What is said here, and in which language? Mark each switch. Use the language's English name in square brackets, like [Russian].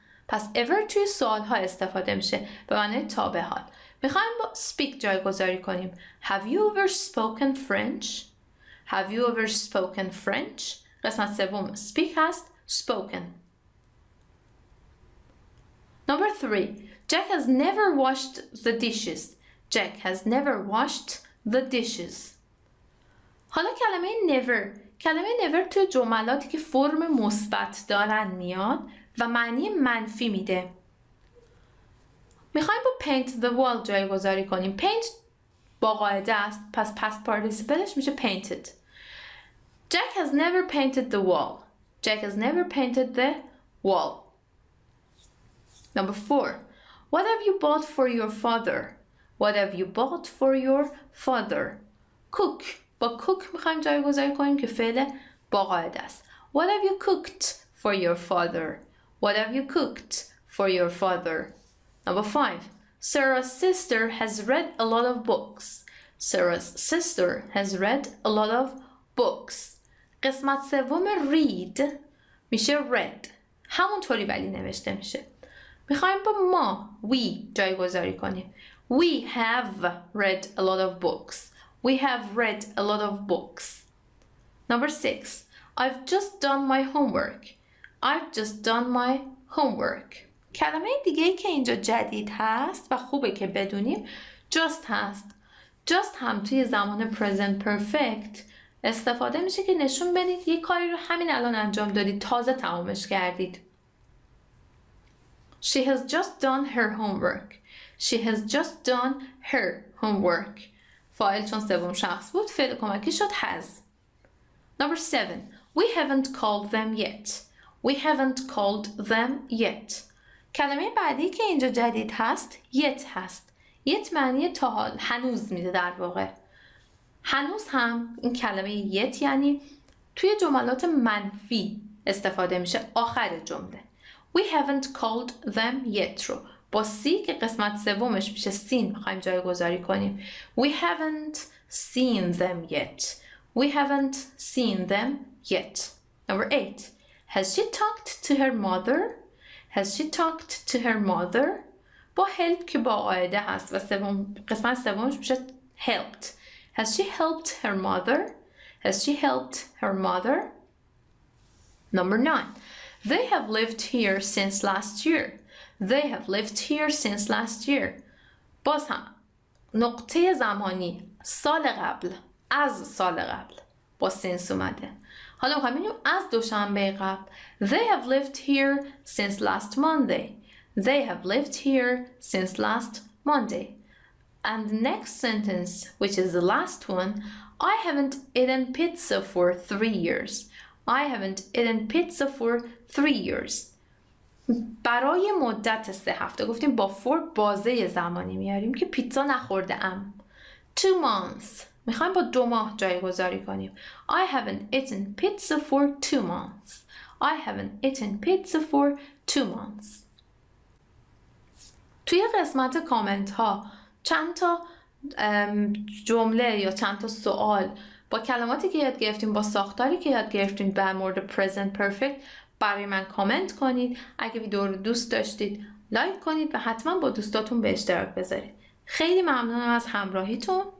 [Persian] پس ever توی سوالها استفاده میشه به معنی تا به حال. میخوایم با speak جایگذاری کنیم. [English] Have you ever spoken French? Have you ever spoken French? [Persian] قسمت سوم speak هست spoken. [English] Number 3. Jack has never washed the dishes. Jack has never washed the dishes. [Persian] حالا کلمه never توی جملاتی که فرم مثبت دارن میاد و معنی منفی میده. میخوایم با [English] paint the wall [Persian] جایگذاری کنیم. paint با قاعده است، پس past participleش میشه painted. [English] Jack has never painted the wall. Jack has never painted the wall. Number 4. What have you bought for your father? What have you bought for your father? Cook. [Persian] با cook میخوایم جایگذاری کنیم که فعل با قاعده است. [English] What have you cooked for your father? What have you cooked for your father? Number 5. Sarah's sister has read a lot of books. Sarah's sister has read a lot of books. [Persian] قسمت سوم read میشه read. همونطوری ولی نوشته میشه. میخوایم با ما we جایگذاری کنیم. [English] We have read a lot of books. We have read a lot of books. Number 6. I've just done my homework. I've just done my homework. [Persian] کلمه دیگه که اینجا جدید هست و خوبه که بدونیم just هست. just هم توی زمان present perfect استفاده میشه که نشون بدید یک کاری رو همین الان انجام دادید، تازه تمامش کردید. [English] She has just done her homework. She has just done her homework. [Persian] فاعل چون سوم شخص بود فعل کمکی شد has. [English] Number 7. We haven't called them yet. We haven't called them yet. [Persian] کلمه بعدی که اینجا جدید هست yet هست. yet معنی تا حال، هنوز میده در واقع. هنوز هم این کلمه yet یعنی توی جملات منفی استفاده میشه آخر جمله. [English] We haven't called them yet [Persian] رو با سی که قسمت سومش میشه سین میخوایم جایگذاری کنیم. [English] We haven't seen them yet. We haven't seen them yet. Number 8. Has she talked to her mother? Has she talked to her mother? [Persian] با help که با قاعده هست و قسمت سومش میشه helped. [English] Has she helped her mother? Has she helped her mother? Number 9. They have lived here since last year. They have lived here since last year. [Persian] باز هم نقطه زمانی سال قبل، از سال قبل با since اومده. حالا میخوایم ببینیم از دوشنبه قبل. [English] They have lived here since last Monday. They have lived here since last Monday. And the next sentence, which is the last one, I haven't eaten pizza for 3 years. I haven't eaten pizza for 3 years. [Persian] برای مدت 3 هفته گفتیم با for بازه زمانی میاریم که پیتزا نخورده ام. [English] 2 months. [Persian] میخوایم با 2 ماه جایگذاری کنیم. [English] I haven't eaten pizza for 2 months. I haven't eaten pizza for 2 months. [Persian] توی قسمت کامنت ها چند تا جمله یا چند تا سوال با کلماتی که یاد گرفتیم، با ساختاری که یاد گرفتیم در مورد present perfect برای من کامنت کنید. اگه ویدیو رو دوست داشتید لایک کنید و حتما با دوستاتون به اشتراک بذارید. خیلی ممنونم از همراهیتون.